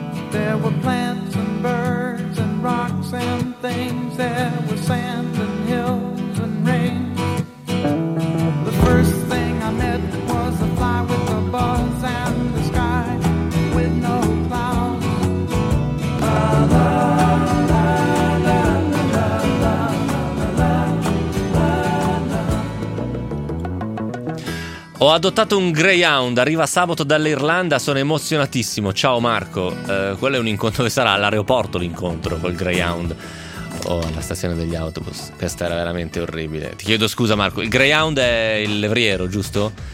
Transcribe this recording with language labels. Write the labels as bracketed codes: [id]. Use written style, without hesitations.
[en] There were plants and birds and rocks and things. There was sand and hills and rain. The first thing I met was a fly with a buzz and the sky with no clouds. La la la la la la la la la la la. [it] Ho adottato un greyhound, arriva sabato dall'Irlanda, sono emozionatissimo. Ciao Marco, quello è un incontro che sarà all'aeroporto, l'incontro col greyhound. Oh, alla stazione degli autobus. Questa era veramente orribile. Ti chiedo scusa Marco, il greyhound è il levriero, giusto?